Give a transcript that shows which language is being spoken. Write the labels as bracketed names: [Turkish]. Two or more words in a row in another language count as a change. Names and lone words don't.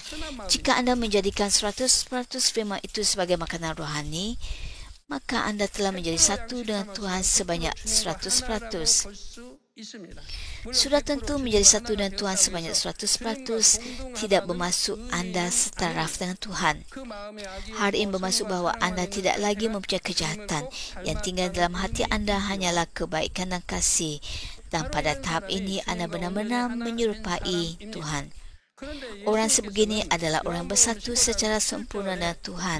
[Malay] Jika anda menjadikan 100% firman itu sebagai makanan rohani, maka anda telah menjadi satu dengan Tuhan sebanyak 100%. [Korean] 있습니다. [Malay] Sudah tentu menjadi satu dengan Tuhan sebanyak 100%, tidak bermaksud anda setaraf dengan Tuhan. [Korean] 그 마음의 악이 [Malay] Hal ini bermaksud bahawa anda tidak lagi mempunyai kejahatan. Yang tinggal dalam hati anda hanyalah kebaikan dan kasih. Dan pada tahap ini anda benar-benar menyerupai Tuhan. Orang sebegini adalah orang bersatu secara sempurna dengan Tuhan.